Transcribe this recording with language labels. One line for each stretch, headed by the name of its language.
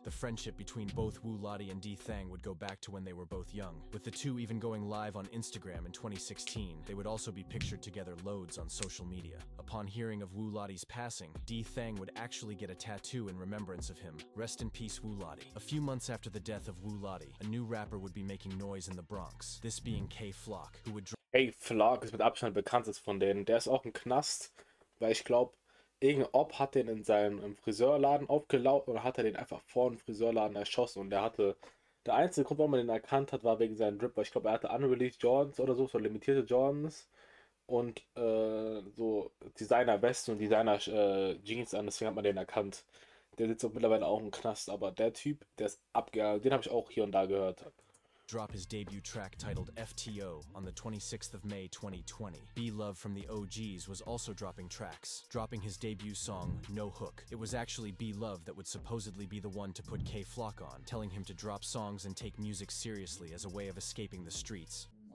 English: The friendship between both Wu Lottie and D Thang would go back to when they were both young, with the two even going live on Instagram in 2016. They would also be pictured together loads on social media. Upon hearing of Wu Lottie's passing, D Thang would actually get a tattoo in remembrance of him. Rest in peace, Wu Lottie. A few months after the death of Wu Lottie, a new rapper would be making noise in the Bronx, this being K-Flock, who would.
German: K-Flock ist mit Abstand bekanntest von denen. Der ist auch im Knast, weil ich glaube, irgendein Ob hat den in seinem Friseurladen aufgelauert oder hat er den einfach vor dem Friseurladen erschossen und der einzige Grund, warum man den erkannt hat, war wegen seinem Drip, weil ich glaube, er hatte
English: unreleased Jordans
German: oder so limitierte Jordans und so Designer-Westen und Designer-Jeans an, deswegen hat man den erkannt. Der sitzt auch mittlerweile auch im Knast, aber der Typ, der ist abgegangen, den habe ich auch hier und da gehört.
English: Drop his debut track titled FTO on the 26th of May 2020. Be Love from the OGs was also dropping tracks, dropping his debut song, No Hook. It was actually Be Love that would supposedly be the one to put K-Flock on, telling him to drop songs and take music seriously as a way of escaping the streets.